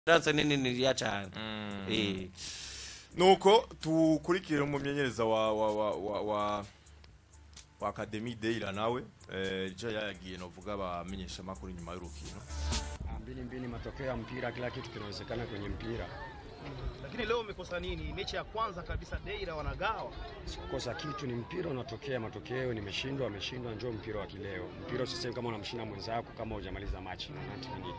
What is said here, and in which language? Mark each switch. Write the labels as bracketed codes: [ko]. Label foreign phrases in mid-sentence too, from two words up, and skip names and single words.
[sw] Difference nini ya cyane. [rn] Nuko tukurikira umumenyereza wa Academy Deira nawe je yagiye novuga bamenyesha makuru nyuma y'urukino. [sw] Mbili matokeo ya mpira, kila kitu kinawezekana kwenye mpira. Lakini leo umekosa nini? Mechi ya kwanza kabisa Deira wanagawa. Sikosa kitu, ni mpira unatokea, matokeo nimeshindwa, ameshindwa, njoo mpira wa kileo. Mpira usiseme kama unamshinda mwenzako kama hujamaliza mechi na 90 minutes.